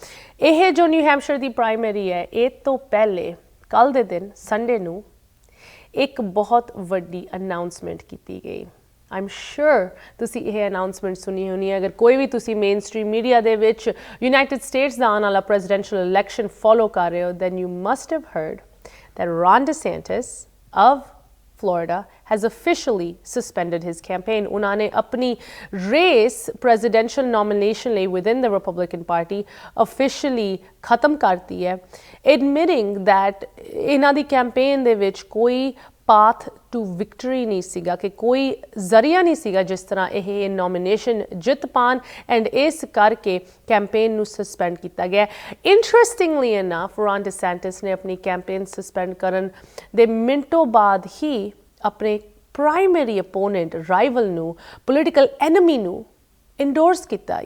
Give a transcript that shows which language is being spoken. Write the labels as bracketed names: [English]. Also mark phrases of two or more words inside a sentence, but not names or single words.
[Punjabi] ਇਹ ਜੋ ਨਿਊ ਹੈਂਪਸ਼ਾਇਰ ਦੀ ਪ੍ਰਾਇਮਰੀ ਹੈ, ਇਹ ਤੋਂ ਪਹਿਲੇ ਕੱਲ ਦੇ ਦਿਨ ਸੰਡੇ ਨੂੰ ਇੱਕ ਬਹੁਤ ਵੱਡੀ ਅਨਾਊਂਸਮੈਂਟ ਕੀਤੀ ਗਈ। [English] I'm sure [Punjabi] ਤੁਸੀਂ ਇਹ ਅਨਾਊਂਸਮੈਂਟ ਸੁਣੀ ਹੋਣੀ ਹੈ। ਅਗਰ ਕੋਈ ਵੀ ਤੁਸੀਂ [English] main stream media [Punjabi] ਦੇ ਵਿੱਚ ਯੂਨਾਈਟਿਡ ਸਟੇਟਸ ਦਾ ਆਉਣ ਵਾਲਾ [English] presidential election [Punjabi] ਫੋਲੋ ਕਰ ਰਹੇ ਹੋ, [English] then you must have heard that Ron DeSantis of Florida has officially suspended his campaign. [Punjabi] ਉਹਨਾਂ ਨੇ ਆਪਣੀ ਰੇਸ [English] presidential nomination [Punjabi] ਲਈ [English] within the Republican Party officially [Punjabi] ਖਤਮ ਕਰਤੀ ਹੈ, [English] admitting that [Punjabi] ਇਹਨਾਂ ਦੀ ਕੈਂਪੇਨ ਦੇ ਵਿੱਚ ਕੋਈ [English] path to victory [Punjabi] ਨਹੀਂ ਸੀਗਾ, ਕਿ ਕੋਈ ਜ਼ਰੀਆ ਨਹੀਂ ਸੀਗਾ ਜਿਸ ਤਰ੍ਹਾਂ ਇਹ ਨੋਮੀਨੇਸ਼ਨ ਜਿੱਤ ਪਾਣ, ਐਂਡ ਇਸ ਕਰਕੇ ਕੈਂਪੇਨ ਨੂੰ ਸਸਪੈਂਡ ਕੀਤਾ ਗਿਆ। [English] interestingly enough [Punjabi] ਰੌਨ ਡਿਸੈਂਟਿਸ ਨੇ ਆਪਣੀ ਕੈਂਪੇਨ ਸਸਪੈਂਡ ਕਰਨ ਦੇ ਮਿੰਟੋਂ ਬਾਅਦ ਹੀ ਆਪਣੇ [English] primary opponent rival [Punjabi] ਨੂੰ, [English] political enemy [Punjabi] ਨੂੰ ਇੰਡੋਰਸ ਕੀਤਾ।